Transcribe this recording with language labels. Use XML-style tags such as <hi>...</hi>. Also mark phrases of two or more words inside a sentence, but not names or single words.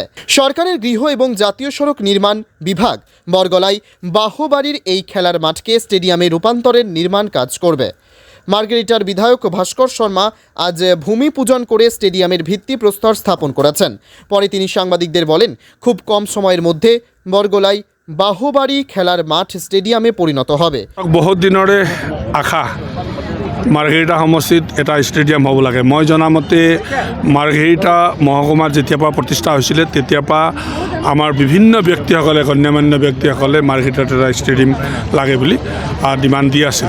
<bn>সরকারের গৃহ এবং জাতীয় সড়ক নির্মাণ বিভাগ বরগলায় বাহবাড়ির এই খেলার মাঠকে স্টেডিয়ামে রূপান্তরের নির্মাণ কাজ করবে। মার্গেরিটার বিধায়ক ভাস্কর শর্মা আজ ভূমি পূজন করে স্টেডিয়ামের ভিত্তিপ্রস্তর স্থাপন করেছেন। পরে তিনি সাংবাদিকদের বলেন, খুব কম সময়ের মধ্যে বরগলায় বাহবাড়ি খেলার মাঠ স্টেডিয়ামে পরিণত হবে।</bn> <as>বহুত দিনৰে আশা মাৰ্ঘেৰিটা সমষ্টিত এটা ষ্টেডিয়াম হ'ব লাগে। মই জনামতে মাৰ্ঘেৰিটা মহকুমাত যেতিয়াৰ পৰা প্ৰতিষ্ঠা হৈছিলে তেতিয়াৰ পৰা আমাৰ বিভিন্ন ব্যক্তিসকলে গণ্যমান্য ব্যক্তিসকলে মাৰ্ঘেৰিটাত এটা ষ্টেডিয়াম লাগে বুলি ডিমাণ্ড দি আছিলে।</as>